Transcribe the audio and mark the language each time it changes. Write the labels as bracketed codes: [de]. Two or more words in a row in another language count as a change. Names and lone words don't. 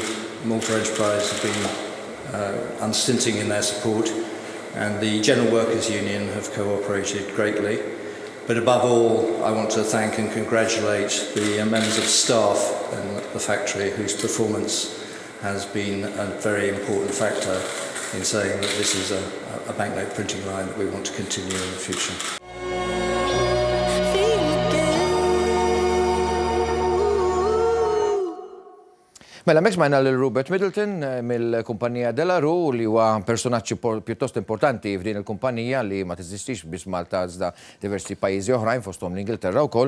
[en] Malta Enterprise have been unstinting in their support, and the General Workers' Union have cooperated greatly. But above all, I want to thank and congratulate the members of staff in the factory whose performance has been a very important factor in saying that this is a banknote printing line that we want to continue in the future. [mt] Mela, mek smajna l-Rupert Middleton mill-kumpanija Delaru li huwa personaġġ pjuttost importanti f'din il-kumpanija li ma teżistix biss Malta iżda diversi pajjiżi oħrajn fosthom l-Ingilterra wkoll.